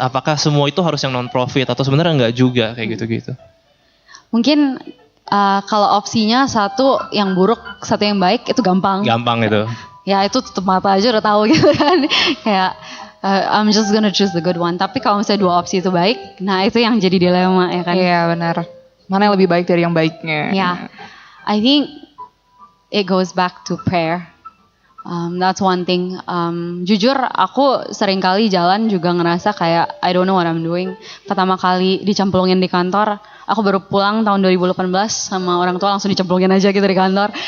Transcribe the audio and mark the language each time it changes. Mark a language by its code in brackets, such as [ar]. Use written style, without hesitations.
[id] Apakah semua itu harus yang non profit atau sebenarnya enggak juga kayak gitu-gitu? Mungkin kalau opsinya satu yang buruk, satu yang baik itu gampang. Gampang itu. Ya itu tutup mata aja udah tahu gitu kan. [en] Kayak I'm just gonna choose the good one. [id] Tapi kalau misalnya dua opsi itu baik, nah itu yang jadi dilema ya kan. Iya benar. Mana yang lebih baik dari yang baiknya? [en] Ya, I think it goes back to prayer. That's one thing. [id] Jujur aku sering kali jalan juga ngerasa kayak [en] I don't know what I'm doing. [id] Pertama kali dicemplungin di kantor, aku baru pulang tahun 2018 sama orang tua langsung dicemplungin aja gitu di kantor.